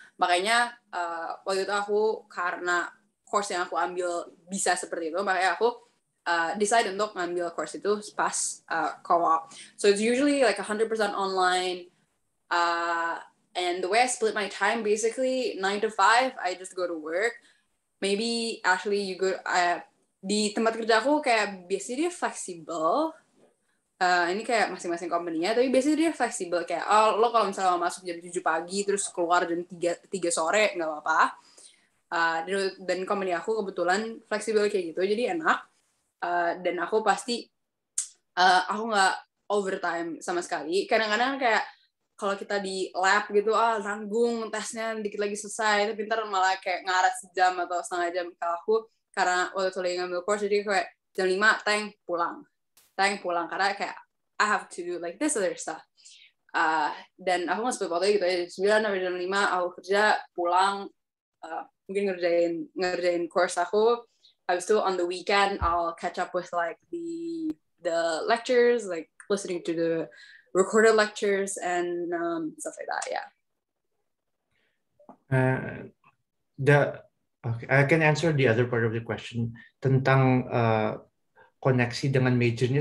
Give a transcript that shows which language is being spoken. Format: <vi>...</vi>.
<id>Makanya waktu itu aku, karena course yang aku ambil bisa seperti itu, makanya aku decide untuk ngambil course itu pas co-op.</id> <en>So it's usually like 100% online, and the way I split my time, basically 9 to 5 I just go to work. Maybe actually you go</en> <id>di tempat kerja aku kayak biasanya dia fleksibel. Ini kayak masing-masing company-nya, tapi biasanya dia fleksibel kayak lo kalau misalnya mau masuk jam 7 pagi terus keluar jam 3 sore nggak apa-apa. Dan company aku kebetulan fleksibel kayak gitu, jadi enak. Dan aku pasti aku nggak overtime sama sekali. Kadang-kadang kayak kalau kita di lab gitu, tanggung tesnya dikit lagi selesai, tapi ntar malah kayak ngaret sejam atau setengah jam. Kalau aku, karena waktu itu lagi ngambil course, jadi kayak jam 5, tank pulang, karena kayak</id> <en>I have to do like this other stuff.</en> <id>Dan aku nggak seperti waktu gitu ya, 9 sampai jam 5 aku kerja, pulang, mungkin ngerjain course aku.</id> <en>Habis itu on the weekend I'll catch up with like the lectures, like listening to the recorded lectures and stuff like that. Yeah. Okay, I can answer the other part of the question</en> <id>tentang koneksi dengan majornya.</id>